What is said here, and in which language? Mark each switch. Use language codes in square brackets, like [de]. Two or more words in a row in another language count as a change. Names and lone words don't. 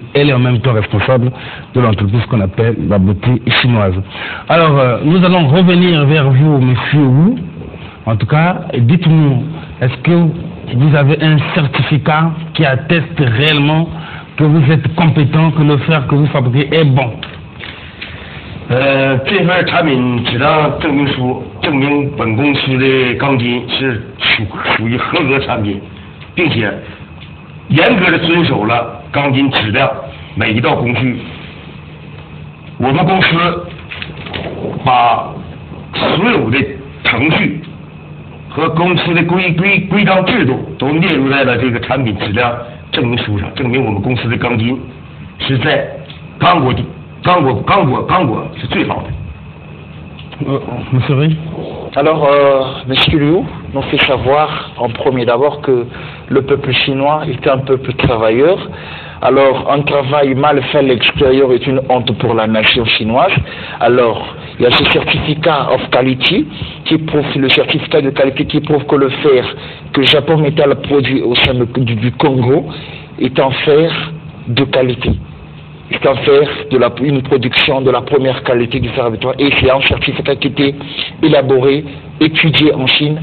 [fr] Elle est en même temps responsable de l'entreprise qu'on appelle la beauté chinoise. Alors, nous allons revenir vers vous, monsieur Wu. En tout cas, dites-nous, est-ce que vous avez un certificat qui atteste réellement que vous êtes compétent, que le fer que vous fabriquez est bon? [zh] 这份产品质量证明书证明本公司的钢筋是属于合格产品，并且严格的遵守了钢筋质量每一道工序。我们公司把所有的程序和公司的规章制度都列入在了这个产品质量证明书上，证明我们公司的钢筋是在刚果是最好的。 [fr] Monsieur Ray. Alors, Monsieur Liu nous fait savoir en premier d'abord que le peuple chinois est un peuple travailleur. Alors, un travail mal fait à l'extérieur est une honte pour la nation chinoise. Alors, il y a ce certificat [en] of quality [fr] qui prouve, le certificat de qualité qui prouve que le fer que Japon Metal produit au sein du Congo est un fer de qualité. C'est un fer une production de la première qualité du fer à béton, et c'est un certificat qui a été élaboré, étudié en Chine.